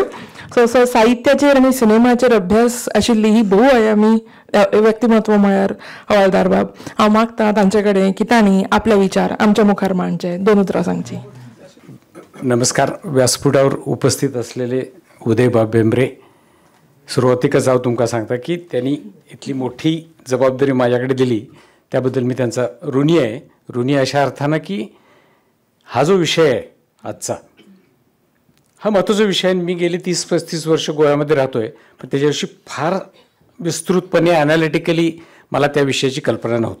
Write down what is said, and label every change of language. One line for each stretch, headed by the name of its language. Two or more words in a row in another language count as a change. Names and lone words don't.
Konkani: सो साहित्याचेर आनी सिनेमाचेर अभ्यास आशिल्ली ही भोव आयामी व्यक्तिमत्व म्हळ्यार हवालदार बाब. हांव मागतां तांचे कडेन की तांणी आपले विचार आमच्या मुखार मांडचे. 2 उतरां सांगची.
Marathi: नमस्कार. व्यासपीठावर उपस्थित असलेले उदयबाब बेंबरे,
Konkani: सुरुवातीकच हांव तुमकां सांगता
Marathi: की त्यांनी इतली मोठी जबाबदारी माझ्याकडे दिली त्याबद्दल मी त्यांचा ऋणी आहे. ऋणी अशा अर्थानं की हा जो विषय आहे आजचा, हा महत्त्वाचा विषय. मी गेली 30-35 वर्ष गोव्यामध्ये राहतोय, पण त्याच्याविषयी फार विस्तृतपणे ॲनालिटिकली मला त्या विषयाची कल्पना नव्हती.